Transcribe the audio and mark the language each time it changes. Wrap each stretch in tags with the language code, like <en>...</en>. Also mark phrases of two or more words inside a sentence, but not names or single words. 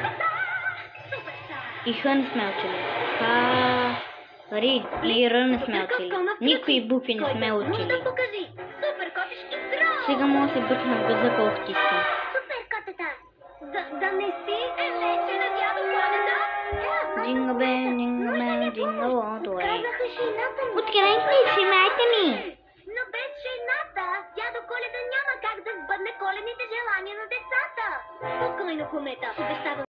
<bg>И Х не сме учили. Хари и Р не сме учили. Никои букви не сме учили. Сега мога да се бъркна в газа колкото искам. Супер, котата! Да не си вече на дядо Коледа?</bg> <en>Jingle bell, jingle all the way.</en> <bg>Казаха жената ми. Откъде си, майка ми? Но без жената дядо Коледа няма как да сбъдне коледните желания на децата. Спокойно, комета, обещавам.</bg>